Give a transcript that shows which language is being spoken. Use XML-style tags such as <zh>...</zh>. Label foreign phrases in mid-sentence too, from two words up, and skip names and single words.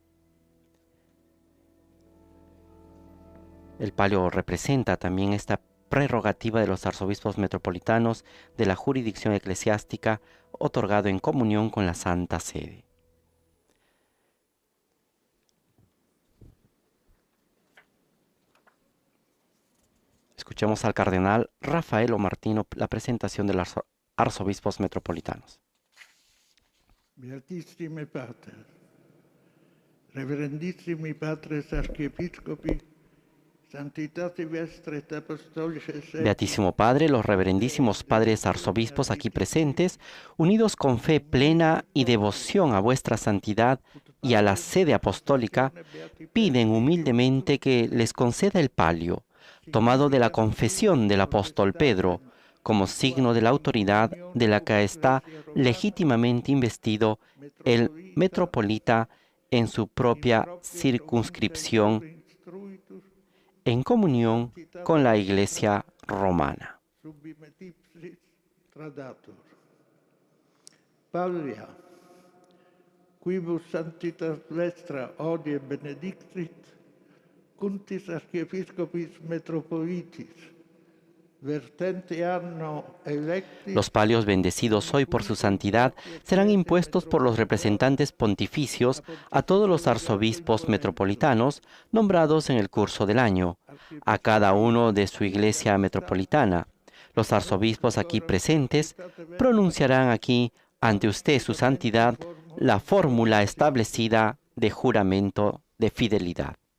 <es>El palio representa también esta prerrogativa de los arzobispos metropolitanos de la jurisdicción eclesiástica otorgado en comunión con la Santa Sede. Escuchemos al cardenal Raffaello Martino la presentación de los arzobispos metropolitanos.</es> <la>Beatissimi Pater, Reverendissimi Patres Archiepiscopi, Santitati Vestre et Apostolices.</la> <es>Beatísimo Padre, los reverendísimos padres arzobispos aquí presentes, unidos con fe plena y devoción a vuestra santidad y a la sede apostólica, piden humildemente que les conceda el palio, tomado de la confesión del apóstol Pedro, como signo de la autoridad de la que está legítimamente investido el metropolita en su propia circunscripción, en comunión con la Iglesia romana.</es> <la>Paulia, quibus santitas vestra odie benedictrit, cuntis archiepiscopis metropolitis, vertente anno electi.</la> <es>Los palios bendecidos hoy por su santidad serán impuestos por los representantes pontificios a todos los arzobispos metropolitanos nombrados en el curso del año, a cada uno de su iglesia metropolitana. Los arzobispos aquí presentes pronunciarán aquí ante usted, su santidad, la fórmula establecida de juramento de fidelidad.</es>